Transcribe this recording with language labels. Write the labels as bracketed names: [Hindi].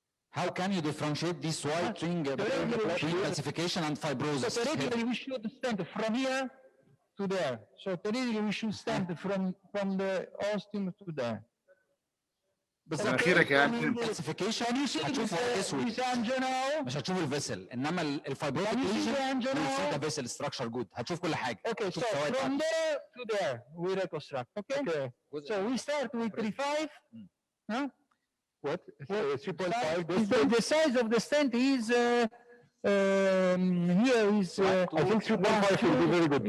[English] How can you differentiate this white ring between calcification and fibrosis? So theoretically, we should stent from here to there. So theoretically, we should stent from the ostium to there. [Arabic] بالظبط. calcification هتشوف اسود مش هتشوف الفيسل، انما الفايبروتيك ليجن [English] the vessel structure good. [Arabic] هتشوف كل حاجه. [English] Okay, so from there to there we reconstruct. Okay. So we start with 3.5. Huh? What? 3.5. The size of the stent is here is. I think 3.5 will be very good.